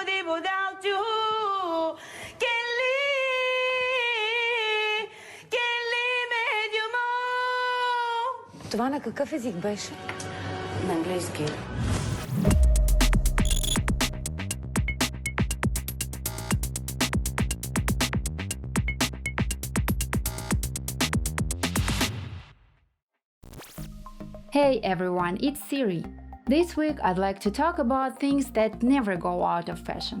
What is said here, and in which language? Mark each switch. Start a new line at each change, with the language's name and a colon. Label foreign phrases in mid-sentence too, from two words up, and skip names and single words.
English: without you.
Bulgarian: Това на какъв език беше? На английски.
English: Hey everyone, it's Siri. This week I'd like to talk about things that never go out of fashion.